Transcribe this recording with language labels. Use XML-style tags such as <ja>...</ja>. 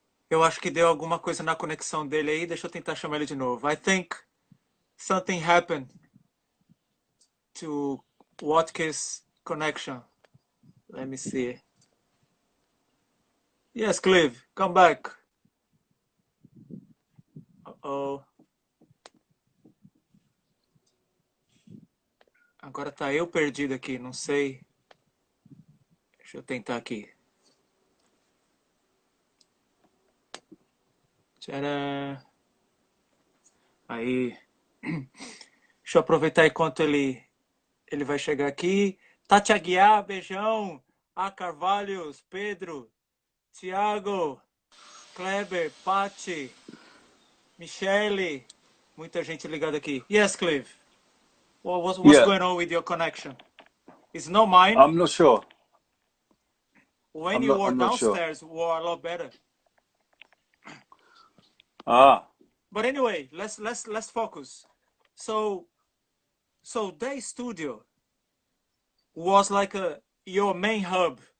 <pt>Eu acho que deu alguma coisa na conexão dele aí. Deixa eu tentar chamar ele de novo.</pt> <en>I think something happened to Watkiss connection. Let me see. Yes, Clive, come back. Uh-oh.</en> <pt>Agora tá eu perdido aqui, não sei. Deixa eu tentar aqui. Tcharam. Aí. Deixa eu aproveitar enquanto ele vai chegar aqui. Tati Aguiar, beijão. A Carvalhos, Pedro, Tiago, Kleber, Pati, Michele. Muita gente ligada aqui.</pt> <en>Yes, Clive. What's going on with your connection? It's not mine. I'm not sure. When you were downstairs, you were a lot better. But anyway, let's focus. So that studio was like your main hub.</en>